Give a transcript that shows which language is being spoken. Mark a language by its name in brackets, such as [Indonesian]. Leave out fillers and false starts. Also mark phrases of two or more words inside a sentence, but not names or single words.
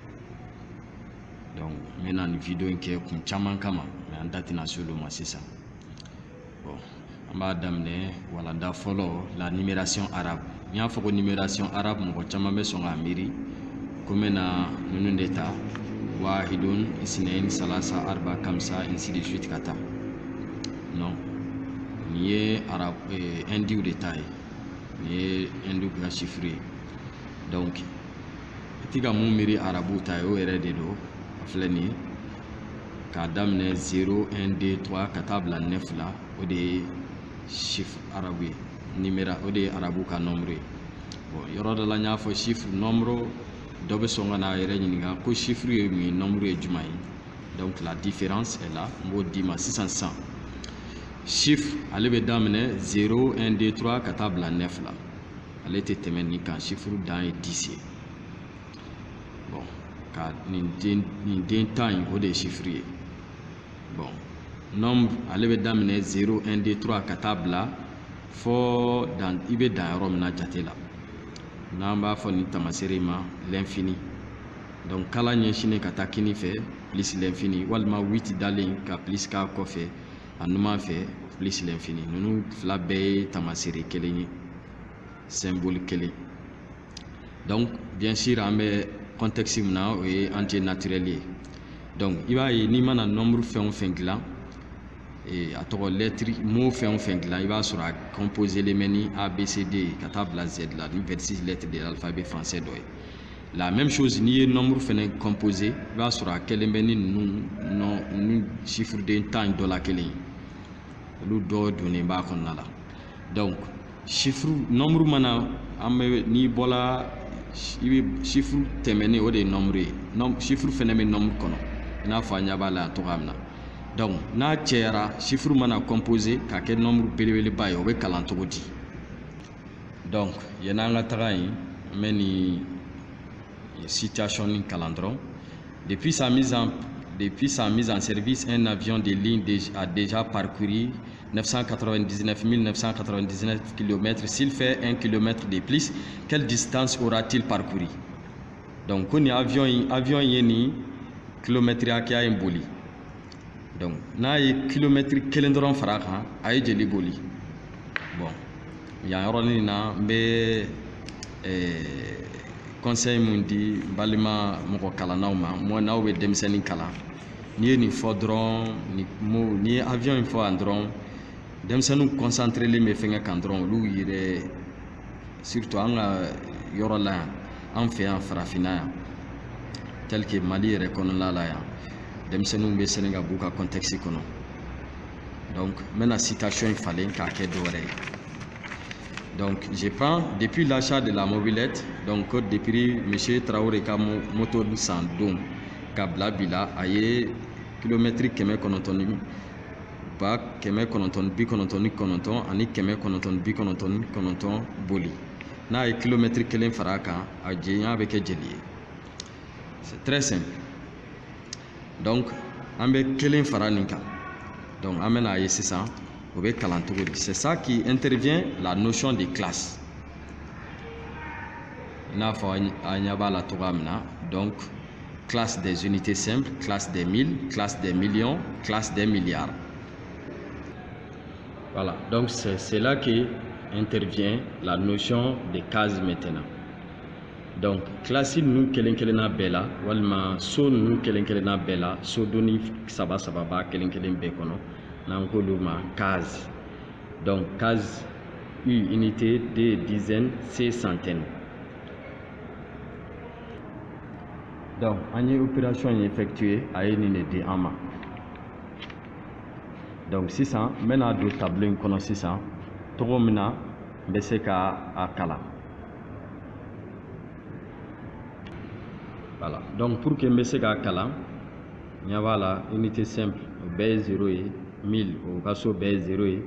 [French] Donc maintenant [Bambara] ni video in kɛ kun caman kama mais an da tɛna se olu ma sisan. Bon an b'a daminɛ walanda fɔlɔ la [French] numération arabe. [Bambara] N y'a fɔ ko [French] numération arabe [Bambara] mɔgɔ caman bɛ sɔn k'a miiri ko n bɛna ninnu de ta [Arabic] واحد اثنان ثلاثة أربعة خمسة [French] ainsi de suite [Bambara] ka taa. Non nin ye arabe indiw de ta ye, nin ye indiw ka chiffre ye. Donc i ti ka mun miiri arabu ta ye o yɛrɛ de don, a filɛ nin ye k'a daminɛ 0 1 2 3 ka taa bila 9 la, o de ye chiffre arabu ye, numéro o de ye arabu ka nombre ye. Bon yɔrɔ dɔ la n y'a fɔ chiffre nombre dɔ bɛ sɔn ka n'a yɛrɛ ɲininka ko chiffre ye mun ye, nombre ye jumɛn ye. [French] Donc la différence est là, [Bambara] n b'o d'i ma sisan sisan. Chiffre ale bɛ daminɛ 0 1 2 3 ka taa bila 9 la, ale tɛ tɛmɛ nin kan, chiffre dan ye 10 ye. Bon ka nin den tan in o de ye chiffre ye. Bon nombre ale bɛ daminɛ 0 1 2 3 ka taa bila fɔ i bɛ dan yɔrɔ min na jate la, n'an b'a fɔ nin tamasere ma l'infini. Donc kala ɲɛsinnen ka taa kini fɛ [French] plus l'infini, [Bambara] walima 8 dalen ka plus k'a kɔfɛ a numan fɛ [French] plus l'infini. [Bambara] Ninnu fila bɛɛ ye tamasere kelen ye, symbole kelen. [French] Donc bien sûr [Bambara] an bɛ contexte min na o ye [French] entier naturel [Bambara] ye. Donc i b'a ye n'i mana nombre fɛn o fɛn dilan a tɔgɔ [French] lettre mot [Bambara] fɛn o fɛn dilan i b'a sɔrɔ a composé le mɛ ni ABCD ka taa bila Z la, ni 26 [French] lettres de l'alphabet français [Bambara] dɔ ye. [French] La même chose [Bambara] n'i ye nombre fɛnɛ composé i b'a sɔrɔ a kɛlen bɛ ni ninnu chiffre den tan dɔ la kelen ye, olu dɔ donnen b'a kɔnɔna la. Donc chiffre nombre mana an bɛ n'i bɔla i bɛ chiffre tɛmɛnen o de ye nombre ye. Chiffre fɛnɛ bɛ nombre kɔnɔ i n'a fɔ an ɲɛ b'a la cogoya min na. Donc n'a cɛyara chiffre mana composé ka kɛ nombre belebeleba ye, o bɛ kalan cogo di? Donc yan'an ka taga yen n bɛ nin situation nin kalan dɔrɔn. [French] Depuis sa mise en service, un avion de ligne a déjà parcouru 999 999 km. S'il fait 1 km de plus, quelle distance aura-t-il parcouru? [Bambara] Donc ko nin avion ye nin kilomètre hakɛya in boli. Donc n'a ye kilomètre kelen dɔrɔn fara kan a ye joli boli? Bon yan yɔrɔnin na n bɛ conseil mun di balima mɔgɔ kalannaw ma, n'aw bɛ denmisɛnnin kalan, n'i ye nin fɔ dɔrɔn n'i ye avion in fɔ yan dɔrɔn denmisɛnninw concentrelen bɛ fɛngɛ kan dɔrɔn olu yɛrɛ surtout an ka yɔrɔ la yan, an fɛ yan farafinna yan [French] tel que [Bambara] Mali yɛrɛ kɔnɔna la yan, denmisɛnninw bɛ sɛnɛ ka b'u ka contexte kɔnɔ. Donc n bɛna citation in falen k'a kɛ dɔ wɛrɛ ye. [French] Donc je prends depuis l'achat de la mobilette, donc depuis monsieur Traoré [Bambara] ka moto san don ka bila bi la a ye kilomètre 999 ani 999 boli. N'a ye kilomètre kelen fara kan a jɛnya bɛ kɛ joli ye? [French] C'est très simple. [Bambara] Donc an bɛ kelen fara nin kan, donc an bɛna ye sisan o bɛ kalan cogo di? [French] C'est ça qui intervient la notion de classe. [Bambara] I n'a fɔ an ɲɛ b'a la cogoya min na. [French] Donc classe des unités simples, classe des mille, classe des millions, classe des milliards. Voilà, donc c'est là que intervient la notion de case maintenant. [Bambara] Donc classe ninnu kelen kelenna bɛɛ la, walima so ninnu kelen kelenna bɛɛ la, so doni saba saba b'a kelen kelen bɛɛ kɔnɔ, n'an k'olu ma case. [French] Donc case U unité, D dizaine, C centaine. [Bambara] Donc an ye [French] opération effectuée [Bambara] a ye nin de di an ma. Donc sisan n bɛna don tableau in kɔnɔ sisan cogo min na n bɛ se ka a kalan. [French] Voilà, donc pour que [Bambara] n bɛ se k'a kalan ɲɛ b'a la [French] unité simple [Bambara] o bɛɛ ye 0 ye, 1000 o ka so bɛɛ ye 0 ye.